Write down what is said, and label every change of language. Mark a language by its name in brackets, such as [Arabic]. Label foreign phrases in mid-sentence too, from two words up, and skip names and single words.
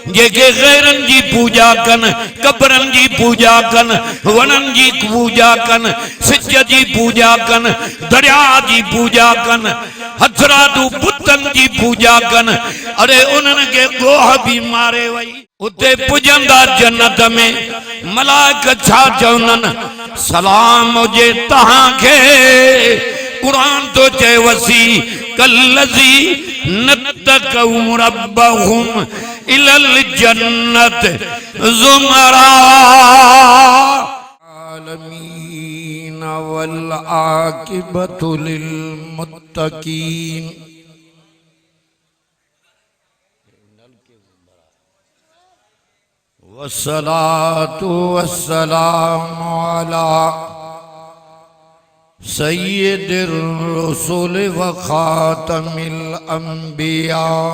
[Sindhi] जेके गैरन जी पूजा कन, कबरन जी पूजा कन, वनन जी पूजा कन, सिज जी पूजा कन, दरिया जी पूजा कन, हथरादू बुतन जी पूजा कन। अरे उन्हनि के गोह भी मारे वई। उते पुजंदा जन्नत में मलाइक छा चवनन, सलाम हुजे तहां के। कुरान तो चे [Arabic] وسيق الذين اتقوا ربهم إلى الجنة زمرا. عالمين والعاقبة للمتقين. والصلاة والسلام على سيد الرسل وخاتم الأنبياء